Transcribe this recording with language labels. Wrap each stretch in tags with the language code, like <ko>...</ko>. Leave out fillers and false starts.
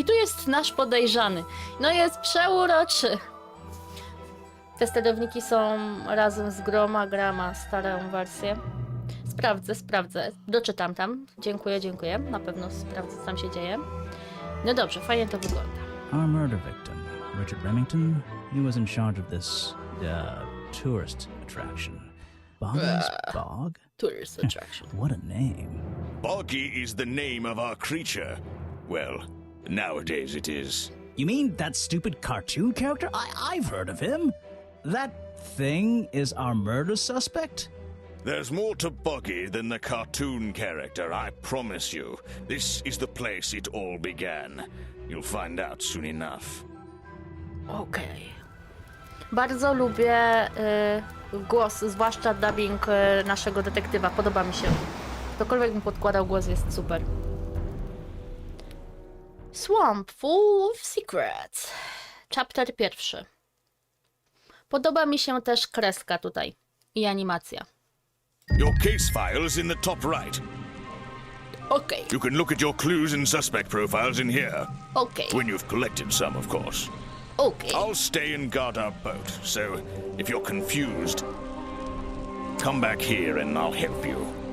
<pl>I tu jest nasz podejrzany. No jest przeuroczy. Te sterowniki są razem z grama, starą wersję. Sprawdzę. Doczytam tam. Dziękuję. Na pewno sprawdzę, co tam się dzieje. No dobrze, fajnie to wygląda.</pl> <en>Our murder victim, Richard Remington, he was in charge of this, tourist attraction. Boggy's Bog? Tourist attraction. What a name. Boggy is the name of our creature. Well, nowadays it is. You mean that stupid cartoon character? I've heard of him. That thing is our murder suspect? There's more to Boggy than the cartoon character, I promise you. This is the place it all began. You'll find out soon enough.</en> <pl>Okej. Bardzo lubię głos, zwłaszcza dubbing naszego detektywa. Podoba mi się. Ktokolwiek mu podkładał głos, jest super.</pl> <en>Swamp full of secrets. Chapter 1.</en> <pl>Podoba mi się też kreska tutaj i animacja.</pl> <en>Your case file is in the top right.</en> <pl>Okej.</pl> <en>You can look at your clues and suspect profiles in here.</en> <pl>Okej.</pl> <en>When you've collected some, of course.</en> <pl>Okej.</pl> <en>I'll stay and guard our boat, so if you're confused, come back here and I'll help you.</en>